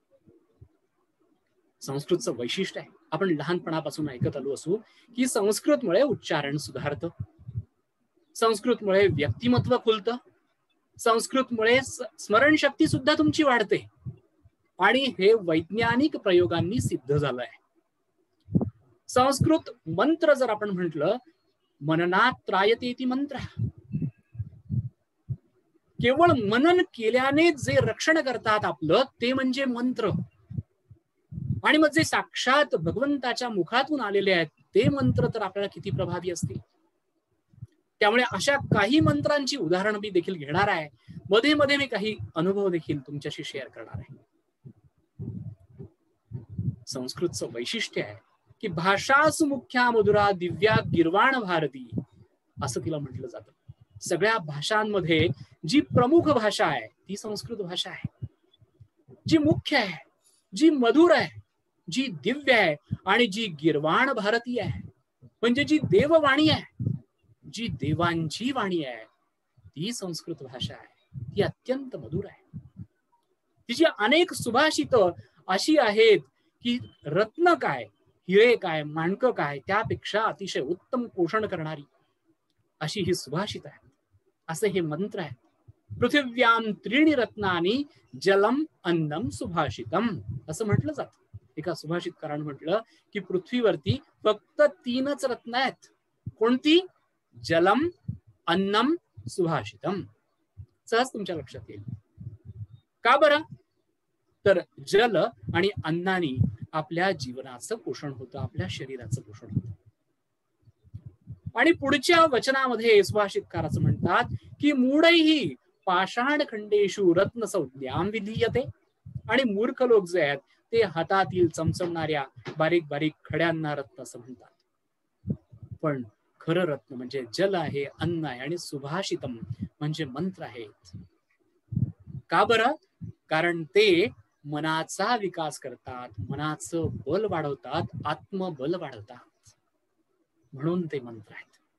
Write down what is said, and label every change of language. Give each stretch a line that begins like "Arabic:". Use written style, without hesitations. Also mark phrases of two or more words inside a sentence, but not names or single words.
Marathi: संस्कृतचं वैशिष्ट्य आहे, आपण लहानपणापासून ऐकत आलो असू की संस्कृतमुळे उच्चारण सुधारतं, संस्कृतमुळे व्यक्तिमत्व खुलतं, संस्कृतमुळे स्मरणशक्ती सुद्धा तुमची वाढते. आणि हे वैज्ञानिक प्रयोगांनी सिद्ध झालंय. संस्कृत मंत्र जर आपण म्हटलं,
Sanskrit: मननात त्रायते इति मंत्र,
Marathi: केवळ मनन केल्याने जे रक्षण करतात आपलं ते म्हणजे मंत्र. आणि मग जे साक्षात भगवंताच्या मुखातून आलेले आहेत ते मंत्र तर आपल्याला किती प्रभावी असतील. त्यामुळे अशा काही मंत्रांची उदाहरणं मी देखील घेणार आहे. मध्ये मध्ये मी काही अनुभव देखील तुमच्याशी शेअर करणार आहे. संस्कृतचं वैशिष्ट्य आहे की
Sanskrit: भाषासु मुख्या मधुरा दिव्या गिर्वाण भारती
Marathi: असं तिला म्हटलं जातं. सगळ्या भाषांमध्ये जी प्रमुख भाषा आहे ती संस्कृत भाषा आहे, जी मुख्य आहे, जी मधुर आहे, जी दिव्य आहे आणि जी गिर्वाण भारती आहे, म्हणजे जी देववाणी आहे, जी देवांची वाणी आहे, ती संस्कृत भाषा आहे. ती अत्यंत मधुर आहे. तिची अनेक सुभाषित अशी आहेत की रत्न काय, हिरे काय, माणकं काय त्यापेक्षा अतिशय उत्तम पोषण करणारी अशी ही सुभाषित आहे. असे हे मंत्र आहे.
Sanskrit: पृथिव्याम त्रीणी रत्नानी जलम अन्नम सुभाषितम
Marathi: असं म्हटलं जातं. एका सुभाषितकारानं म्हटलं की पृथ्वीवरती फक्त 3च रत्न आहेत. कोणती?
Sanskrit: जलम, अन्नम, सुभाषितम.
Marathi: सहज तुमच्या लक्षात येईल. का बरं? तर जल आणि अन्नानी आपल्या जीवनाचं पोषण होतं, आपल्या शरीराचं पोषण होतं. आणि पुढच्या वचनामध्ये सुभाषितकार असं म्हणतात की
Sanskrit: मूढैही पाषाण खंडेषु रत्न संज्ञाम विधीयते.
Marathi: आणि मूर्ख लोक जे आहेत ते हातातील चमचमणाऱ्या बारीक बारीक खड्यांना रत्न असं म्हणतात. पण खरं रत्न म्हणजे जल आहे, अन्न आहे आणि सुभाषितम म्हणजे मंत्र आहेत. का बरं? कारण ते मनाचा विकास करतात, मनाचं बल वाढवतात, आत्मबल वाढवतात, म्हणून ते मंत्र आहेत.